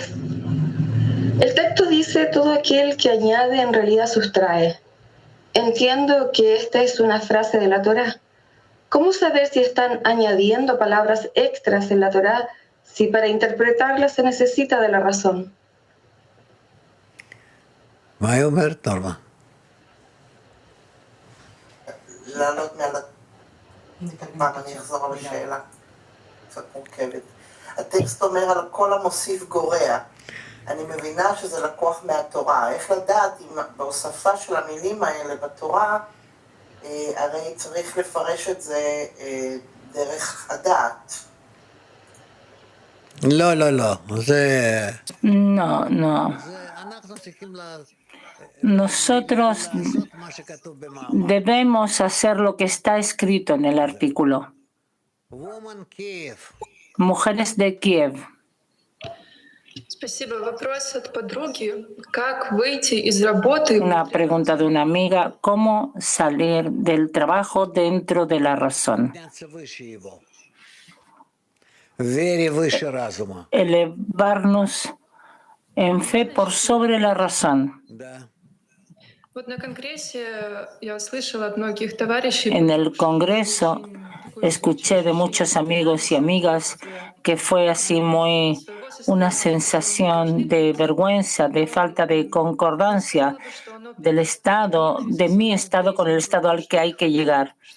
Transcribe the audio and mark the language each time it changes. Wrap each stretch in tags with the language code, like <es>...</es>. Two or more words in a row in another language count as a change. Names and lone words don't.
<es>El texto dice: todo aquel que añade en realidad sustrae. Entiendo que esta es una frase de la Torá. ¿Cómo saber si están añadiendo palabras extras en la Torá si para interpretarla se necesita de la razón?</es> <he>מה היא אומרת, נורמה? לעלות מעל... פעם אני אחזור על השאלה. קצת מורכבת. הטקסט אומר על כל המוסיף גורע. אני מבינה שזה לקוח מהתורה. איך לדעת אם בהוספה של המילים האלה בתורה, הרי צריך לפרש את זה דרך הדעת. לא, לא, לא. זה...</he> <es>No, no.</es> <he>אנחנו צריכים</he> <es>Nosotros debemos hacer lo que está escrito en el artículo.</es> <en>Woman Kiev.</en> <es>Mujeres de Kiev.</es> <ru>Спасибо. Вопрос от подруги. Как выйти из работы?</ru> <es>Una pregunta de una amiga. ¿Cómo salir del trabajo dentro de la razón? Elevarnos en fe por sobre la razón. En el Congreso escuché de muchos amigos y amigas que fue así muy una sensación de vergüenza, de falta de concordancia del Estado, de mi Estado con el Estado al que hay que llegar.</es>